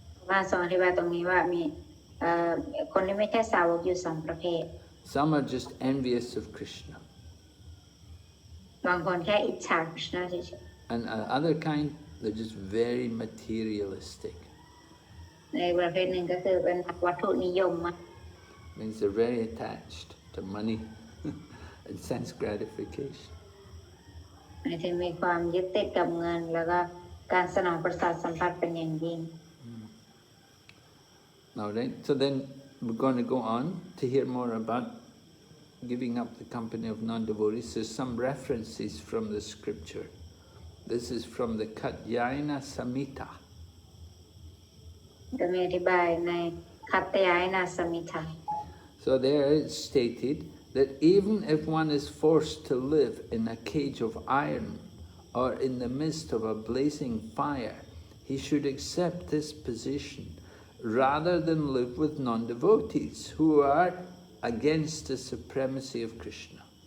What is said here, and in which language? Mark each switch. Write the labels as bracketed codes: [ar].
[th] มาสอนอธิบายตรงนี้ว่ามีคนที่ไม่ใช่สาวกอยู่สองประเภท [en] Some are just envious of Krishna. [th] บางคนแค่อิจฉาคริชนาเฉย [en] And other kind, they're just very materialistic. [th] ๆในประเภทหนึ่งก็คือเป็นวัตถุนิยมมาก [en] Means they're very attached to money and sense gratification. [th] หมายถึงมีความยึดติดกับเงินแล้วก็การสนองประสาทสัมผัสเป็นอย่างยิ่ง [en] All right, so then we're going to go on to hear more about giving up the company of non-devotees. There's some references from the scripture. This is from the Katyayana Samhita. [th] จะมีอธิบายในคัตตยายนาสมิทา [en] So there it's stated that even if one is forced to live in a cage of iron or in the midst of a blazing fire, he should accept this position rather than live with non-devotees who are against the supremacy of Krishna.